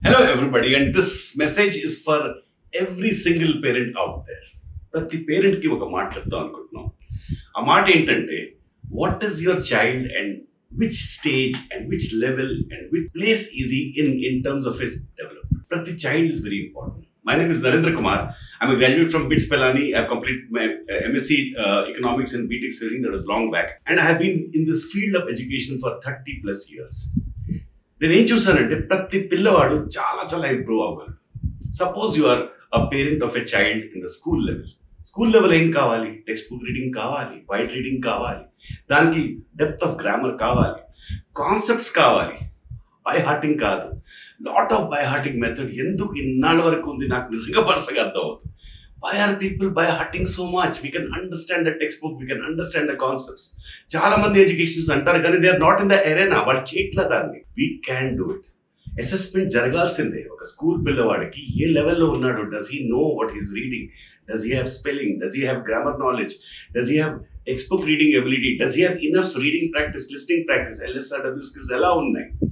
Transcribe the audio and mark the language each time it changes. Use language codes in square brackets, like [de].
[en] Hello, everybody, and this message is for every single parent out there. [te] ప్రతి పేరెంట్కి ఒక మాట చెప్తాం అనుకుంటున్నాం. ఆ మాట ఏంటంటే, [en] What is your child and which stage and which level and which place is in terms of his development. ప్రతి child is very important. My name is Narendra Kumar. I'm a graduate from BITS Pilani. I've completed my MSc Economics and BTech studying, that was long back. And I have been in this field of education for 30 plus years. [te] నేను ఏం చూసానంటే ప్రతి పిల్లవాడు చాలా చాలా improve అవ్వగలడు. [en] Suppose you are a parent of a child in the school level. [te] School level ఏం కావాలి? Text book reading కావాలి, white reading కావాలి, దానికి డెప్త్ ఆఫ్ గ్రామర్ కావాలి, కాన్సెప్ట్స్ కావాలి, బై హార్టింగ్ కాదు. [en] lot of by hearting method [te] ఎందుకు ఇన్నాళ్ళ వరకు ఉంది నాకు నిజంగా పర్సనల్గా అర్థం అవుతుంది. [en] Why are people by hearting so much? We can understand the textbook, we can understand the concepts. [te] చాలా మంది ఎడ్యుకేషన్స్ అంటారు కానీ [en] They are not in the arena. [te] వాళ్ళు చేయట్లా దాన్ని. [en] We can do it. [te] Assessment జరగాల్సిందే. ఒక స్కూల్ పిల్లవాడికి ఏ లెవెల్లో ఉన్నాడు? [en] Does he know what is reading? Does he have spelling? Does he have grammar knowledge? Does he have text book reading ability? Does he have enough reading practice, listening practice, LSRW skills [te] ఎలా ఉన్నాయి?